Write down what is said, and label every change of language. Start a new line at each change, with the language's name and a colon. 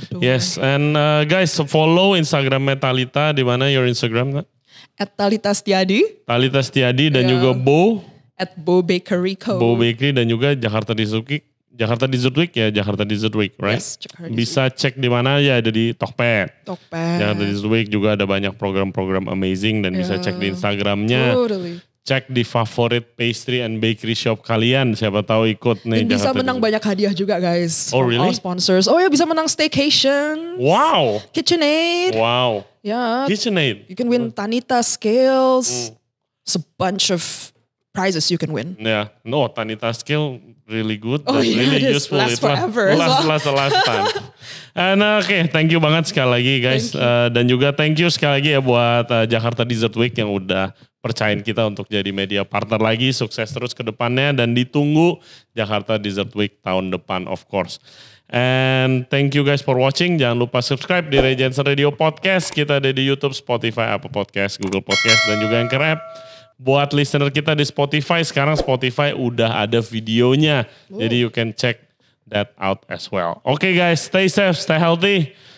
English: Yes, and guys follow Instagram Talita.
Indonesian: Di mana
English: your Instagram? At Talita Setiadi.
Indonesian: Talita Setiadi dan juga Bo.
English: At Bo Bakery Co.
Indonesian: Bo Bakery dan juga Jakarta Dessert Week.
English: Jakarta Dessert Week ya, Jakarta Dessert Week, right? Yes, Jakarta
Indonesian: Bisa cek di mana ya, ada di Tokped. Tokped. Jakarta Dessert Week juga ada banyak program-program amazing dan bisa cek di Instagramnya.
English: Totally.
Indonesian: Cek di favorit pastry and bakery shop kalian. Siapa tahu ikut nih. Dan bisa menang banyak hadiah juga guys.
English: Oh really? All sponsors.
Indonesian: Oh ya bisa menang staycation.
English: Wow. KitchenAid. Wow.
Indonesian: Ya.
English: KitchenAid. You can win Tanita scales. It's a bunch of prizes you can win. Yeah. No, Tanita scale really good. Oh yeah, really it is. useful. Last forever. Last time. And oke, thank you
Indonesian: banget sekali lagi
English: guys.
Indonesian: Dan juga thank you sekali lagi ya buat Jakarta Dessert Week yang udah percayain kita untuk jadi media partner lagi. Sukses terus ke depannya dan ditunggu Jakarta Dessert Week tahun depan of course.
English: And thank you guys for watching.
Indonesian: Jangan lupa subscribe di Ray Jensen Radio Podcast. Kita ada di YouTube, Spotify, Apple Podcast, Google Podcast, dan juga Anchor App. Buat listener kita di Spotify, sekarang Spotify udah ada videonya.
English: Jadi you can check that out as well. Okay guys, stay safe, stay healthy.